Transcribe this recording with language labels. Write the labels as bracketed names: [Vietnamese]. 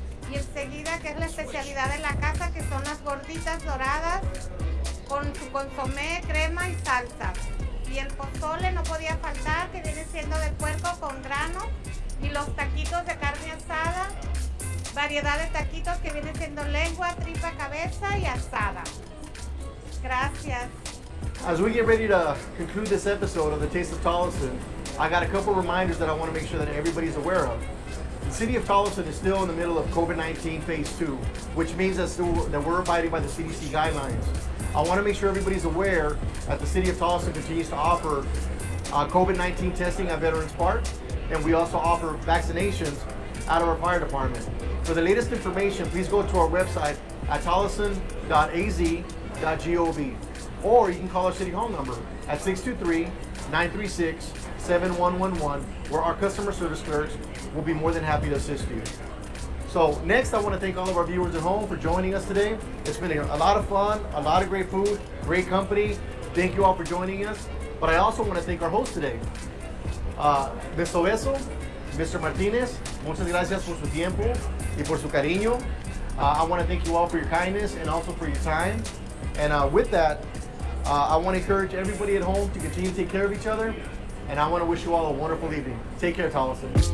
[Spanish] Y enseguida, que es la especialidad de la casa, que son las gorditas doradas con su consomé, crema y salsa. Y el pozole no podía faltar, que viene siendo de puerco con grano. Y los taquitos de carne asada, variedad de taquitos que viene siendo lengua, tripa, cabeza y asada. Gracias. [English] As we get ready to conclude this episode of the Taste of Tolleson, I got a couple reminders that I want to make sure that everybody's aware of. The City of Tolleson is still in the middle of COVID-19 phase 2, which means that we're abiding by the CDC guidelines. I want to make sure everybody's aware that the City of Tolleson continues to offer COVID-19 testing at Veterans Park, and we also offer vaccinations out of our fire department. For the latest information, please go to our website at tolleson.az.gov, or you can call our City Hall number at 623-936-7111, where our customer service clerks will be more than happy to assist you. So next, I want to thank all of our viewers at home for joining us today. It's been a lot of fun, a lot of great food, great company. Thank you all for joining us. But I also want to thank our host today, Ms. Obeso, Mr. Martinez. [Spanish] Muchas gracias por su tiempo y por su cariño. [English] I want to thank you all for your kindness and also for your time. And with that, I want to encourage everybody at home to continue to take care of each other. And I want to wish you all a wonderful evening. Take care, Tolleson.